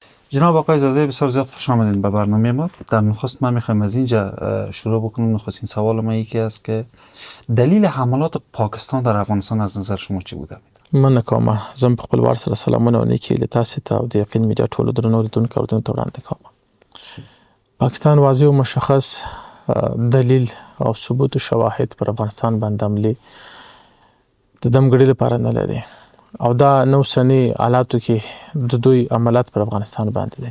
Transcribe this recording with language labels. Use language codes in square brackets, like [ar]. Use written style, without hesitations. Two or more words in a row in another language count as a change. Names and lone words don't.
[fa] جناب آقای زاده بسیار زیاد خوش آمدین به برنامه ما. در نخست ما میخوایم از اینجا شروع بکنیم. نخستین سوال ما یکی است که دلیل حملات پاکستان در افغانستان از نظر شما چی بوده؟ [ps] مننه کوم. زه په خپلوار سره سلامونه او نیکې له تاسې ته او د یقین میډیا ټولو درنو لیدونکو او اورېدونکو ته وړاندې کوم. پاکستان واضح او مشخص دلیل او ثبوت او شواهد پر افغانستان باندې حملې د دمګړۍ لپاره نه لري او دا نو سنی حالاتو کې د دوی عملات پر افغانستان باندې دي.